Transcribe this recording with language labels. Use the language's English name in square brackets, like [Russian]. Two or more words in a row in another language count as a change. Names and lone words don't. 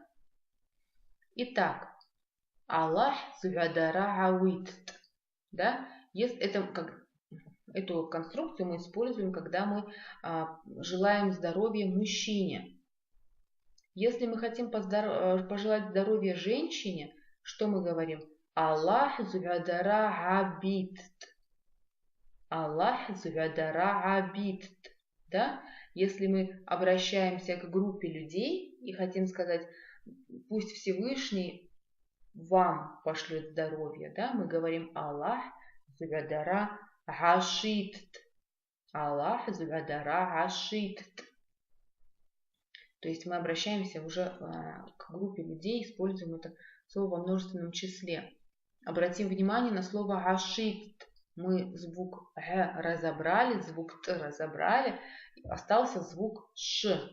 [Abkhazian] Итак, Аллах зугадара ауит. [Russian] Да? Эту конструкцию мы используем, когда мы желаем здоровья мужчине. Если мы хотим пожелать здоровья женщине, что мы говорим? [Abkhazian] Аллах зугадара абит. Аллах зугадара абит. Да? [Russian] Если мы обращаемся к группе людей и хотим сказать, пусть Всевышний вам пошлет здоровье, да? Мы говорим [Abkhazian] Аллах зугадара ашит. Аллах зугадара ашит. [Russian] То есть мы обращаемся уже к группе людей, используем это слово во множественном числе. Обратим внимание на слово «ашит». Мы звук «г» разобрали, звук «т» разобрали, остался звук «ш».